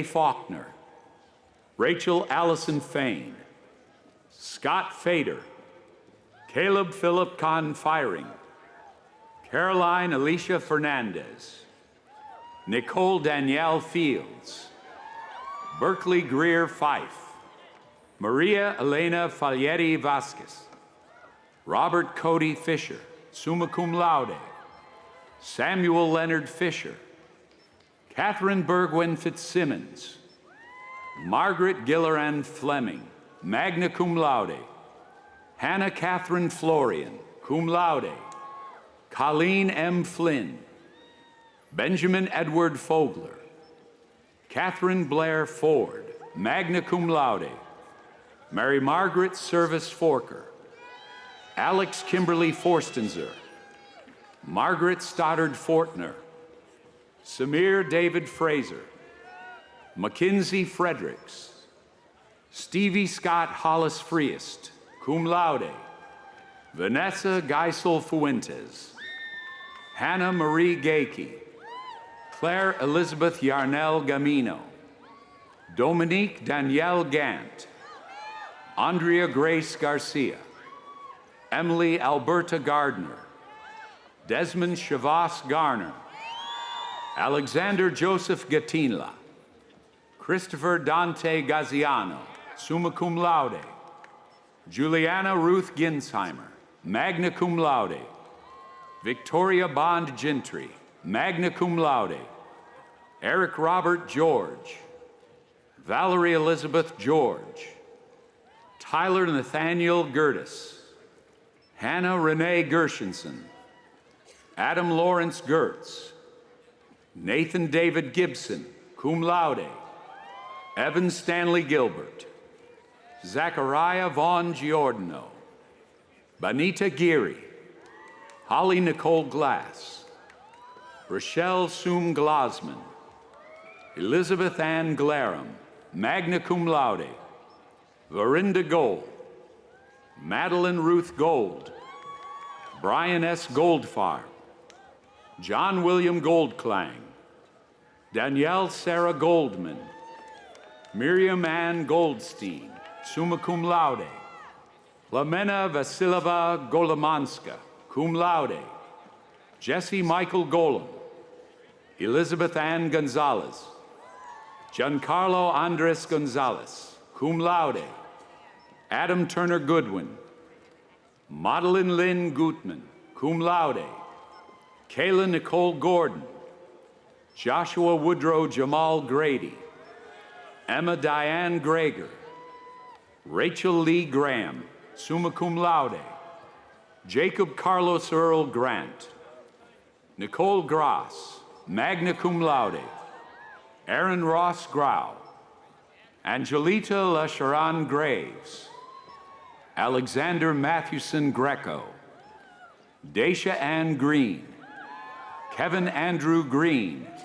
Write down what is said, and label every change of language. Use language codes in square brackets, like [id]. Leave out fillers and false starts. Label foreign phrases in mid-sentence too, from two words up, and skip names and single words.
[en] Faulkner, Rachel Allison Fain, Scott Fader, Caleb Philip Kahn Firing, Caroline Alicia Fernandez, Nicole Danielle Fields, Berkeley Greer Fife, Maria Elena Falietti Vasquez, Robert Cody Fisher, [la] summa cum laude, [en] Samuel Leonard Fisher, Catherine Bergwin Fitzsimmons, Margaret Gilleran Fleming, [la] magna cum laude, [en] Hannah Catherine Florian, [la] cum laude, [en] Colleen M. Flynn, Benjamin Edward Fogler, Catherine Blair Ford, [la] magna cum laude, [en] Mary Margaret Service Forker, Alex Kimberly Forstenzer, Margaret Stoddard Fortner, Samir David Fraser, Mackenzie Fredericks, Stevie Scott Hollis Freest, cum laude, Vanessa Geisel Fuentes, Hannah Marie Gakey, Claire Elizabeth Yarnell Gamino, Dominique Danielle Gant, Andrea Grace Garcia, Emily Alberta Gardner, Desmond Shavas Garner, Alexander Joseph Gatinla, Christopher Dante Gaziano, [la] summa cum laude, [en] Juliana Ruth Ginsheimer, [la] magna cum [en] laude, Victoria Bond Gentry, [la] magna cum laude, [en] Eric Robert George, Valerie Elizabeth George, Tyler Nathaniel Gertis, Hannah Renee Gershenson, Adam Lawrence Gertz, Nathan David Gibson, [la] cum laude, [en] Evan Stanley Gilbert, Zachariah Vaughn Giordano, Benita Geary, Holly Nicole Glass, Rochelle Sum Glasman, Elizabeth Ann Glarum, [la] magna cum laude, [en] Verinda Gold, Madeline Ruth Gold, Brian S. Goldfarb, John William Goldklang, Danielle Sarah Goldman, Miriam Ann Goldstein, [la] summa cum laude, [en] Lamena Vasilova Golomanska, [la] cum laude, [en] Jesse Michael Golem, Elizabeth Ann Gonzalez, Giancarlo Andres Gonzalez, [la] cum laude, [en] Adam Turner Goodwin, Madeline Lynn Gutman, [la] cum laude, [en] Kayla Nicole Gordon, Joshua Woodrow Jamal Grady, Emma Diane Greger, Rachel Lee Graham, [la] summa cum laude, [en] Jacob Carlos Earl Grant, Nicole Gross, [la] magna cum laude, [en] Aaron Ross Grau, Angelita LaSharon Graves, Alexander Mathewson Greco, Daisha Ann Green, Kevin Andrew Green,